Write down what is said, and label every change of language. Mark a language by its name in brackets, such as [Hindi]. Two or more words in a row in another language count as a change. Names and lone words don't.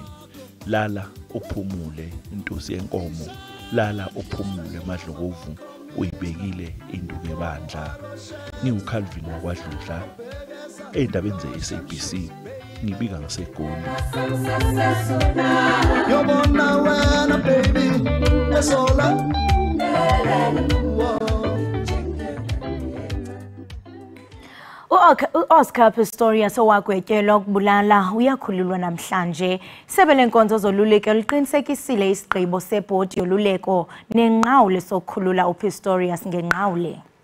[Zulu] Lala uphumule Ntusi Yenkomo, lala uphumule Madlokovu, uyibekile induku ebandla. NgiuCalvin wakwaDludla endabeni ze-SABC, ngibika ngaseGoli. Yobona wena baby esola [Xhosa] U-Oscar Pistorius owagwetyelwa ukubulala uyakhululwa namhlanje. Isebe lenkonzo zoluleko liqinisekisile isigqibo sebhodi yoluleko nenqawule sokukhulula uPistorius ngenqawule.